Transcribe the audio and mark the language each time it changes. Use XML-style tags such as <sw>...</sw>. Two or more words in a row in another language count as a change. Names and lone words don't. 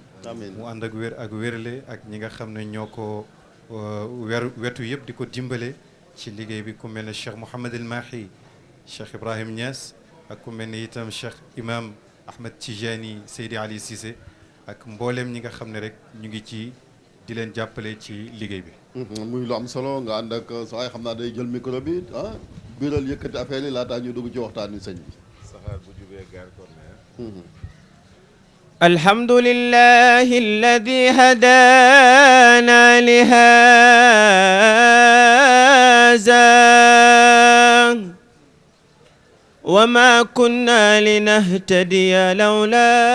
<wo>amiin mu ànd ak wér ak wérle ak ñi nga xam ne ñoo ko wetu yëpp di ko dimbale ci liggéey bi ku mel ne Cheikh Mouhamed El Mahi Cheikh Ibrahim Niass ak ku mel ne itam Cheikh Imam Ahmed Tijani Seydi Ali Cissé ak mbooleem ñi nga xam ne rek ñu ngi ci di leen jàppale ci liggéey bi. muy lu am solo nga ànd ak sa ay xam naa day jël micro bi biiral yëkkati affaire yi laataa ñu dugg ci waxtaan wi sëñ bi. saxaar bu jubee gaar kon</wo> <ar>الحمد لله الذي هدانا لهذا وما كنا لنهتدي لولا</ar>